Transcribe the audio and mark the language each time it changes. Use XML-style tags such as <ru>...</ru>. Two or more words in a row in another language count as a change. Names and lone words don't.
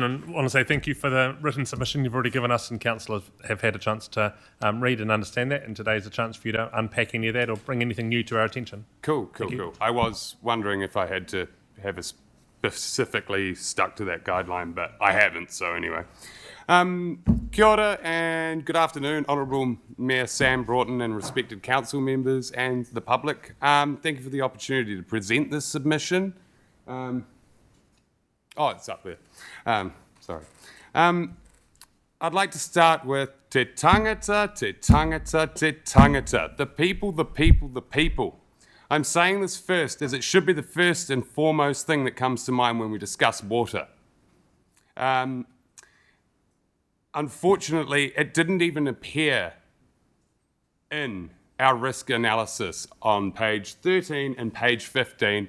<en>And I want to say thank you for the written submission you've already given us, and councillors have had a chance to read and understand that, and today's a chance for you to unpack any of that or bring anything new to our attention. Cool. you. I was wondering if I had to have a specifically stuck to that guideline, but I haven't, so anyway.</en> <mi>Kia ora</mi> <en>and good afternoon, Honourable Mayor Sam Broughton and respected council members and the public. Thank you for the opportunity to present this submission. Oh, it's up there. Sorry. I'd like to start with</en> <mi>te tangata, te tangata, te tangata.</mi> <en>The people, the people, the people. I'm saying this first as it should be the first and foremost thing that comes to mind when we discuss water. Unfortunately, it didn't even appear in our risk analysis on page 13 and page 15.</en>